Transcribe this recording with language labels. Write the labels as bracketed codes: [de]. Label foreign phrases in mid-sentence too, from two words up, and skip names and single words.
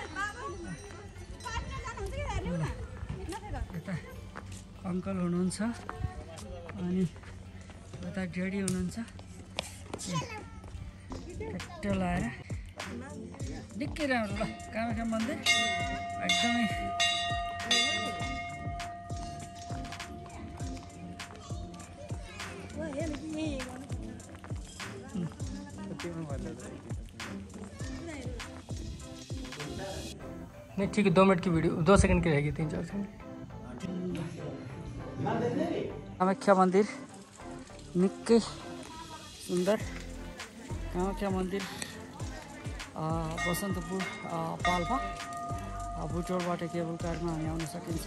[ne] यता अङ्कल हुनुहुन्छ अनि यता डेडी हुनुहुन्छ। ट्याक्टर लाएर निकै राम्रो ल कामाख्या मन्दिर एकदमै [hi] नहीं ठीक है 2 मिनट की वीडियो 2 सेकंड की रहेगी 3-4 सेकंड। [ne] कामाख्या मन्दिर निकै सुन्दर। कामाख्या मन्दिर बसन्तपुर पाल्पा बुटोलबाट केबल कारमा हामी आउन सकिन्छ।